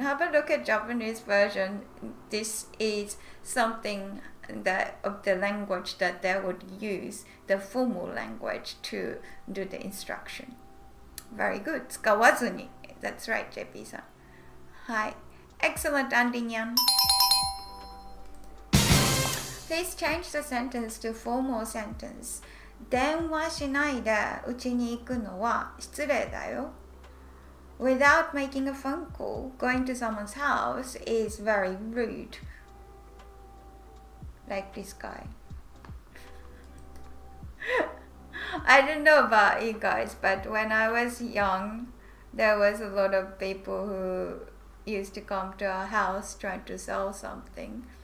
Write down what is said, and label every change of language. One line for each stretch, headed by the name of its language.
English: Have a look at Japanese version. This is something that of the language that they would use, the formal language to do the instruction. Very good.
Japanese: 使わずに
English: That's right, JP さん。
Japanese: はい。
English: Excellent, Andy Nyan. Please change the sentence to formal sentence.
Japanese: 電話しないでうちに行くのは失礼だよ。
English: Without making a phone call, going to someone's house is very rude. Like this guy. I don't know about you guys, but when I was young, there was a lot of people who used to come to our house trying to sell something.